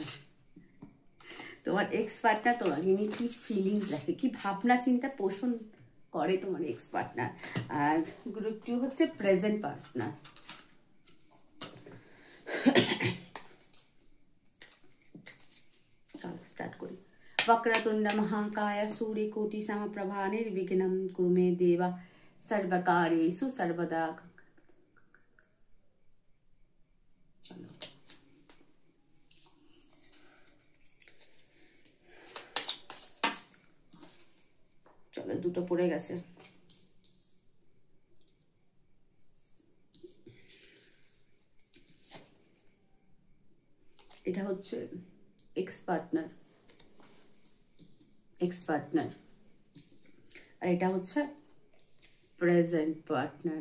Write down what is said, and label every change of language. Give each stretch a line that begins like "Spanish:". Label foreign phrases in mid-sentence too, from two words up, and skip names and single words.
Bangla: তোমার
English: ex partner
Bangla: তোমাকে নিয়ে কি ফিলিংস রাখে, কি ভাবনা চিন্তা পোষণ করে তোমার
English: ex partner.
Bangla: আর গ্রুপ 2 হচ্ছে
English: present partner.
Bangla: চলো স্টার্ট করি।
Sanskrit: वक्रतुंड महाकाय सूर्यकोटि समप्रभा निर्विघ्नं कुरु मे देव सर्वकार्येषु सर्वदा।
Bangla: चलो চলো, দুটো পড়ে গেছে। এটা হচ্ছে
English: ex partner,
Bangla: আর এটা হচ্ছে
English: present partner.